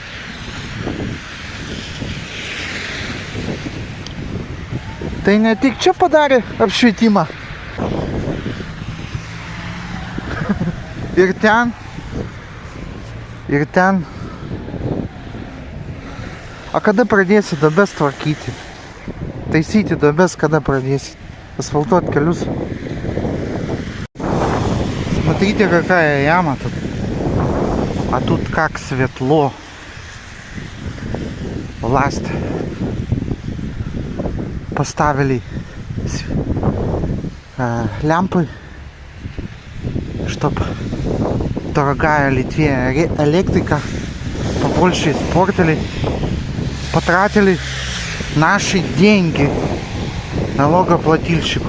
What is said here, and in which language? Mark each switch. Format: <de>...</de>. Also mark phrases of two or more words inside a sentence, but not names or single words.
<lt>Tai ne tik čia padarė apšvietimą. Ir ten. A kada pradėsi duobes tvarkyti? Taisyti duobes, kada pradėsi?</lt> <ru>Асфальтовать кольцо. Смотрите, какая яма тут. А тут как светло. Власть поставили лямпы, чтобы дорогая Литве электрика побольше испортили, потратили наши деньги налогоплательщиков.</ru>